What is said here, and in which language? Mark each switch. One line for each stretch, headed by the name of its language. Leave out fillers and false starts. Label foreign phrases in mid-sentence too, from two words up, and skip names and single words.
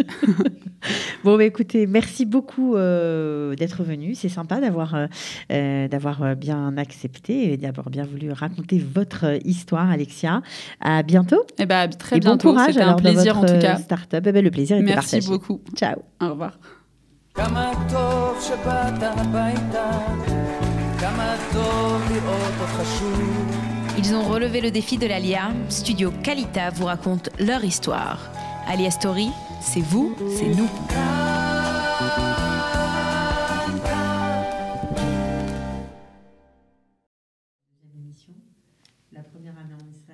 French: Bon, bah, écoutez, merci beaucoup d'être venu. C'est sympa d'avoir bien accepté et d'avoir bien voulu raconter votre histoire, Alexia. À bientôt. Eh ben, très Et bon bientôt. courage C'était un alors dans plaisir en votre tout cas. start-up. Eh ben, le plaisir était Merci partagé. beaucoup. Ciao. Au revoir.
Hebrew: כמה טוב שבאת הביתה, כמה טוב לראות אותך שוב.
French: Ils ont relevé le défi de l'Alia. Studio Kalita vous raconte leur histoire. Alia Story, c'est vous, c'est nous. La première année en Israël.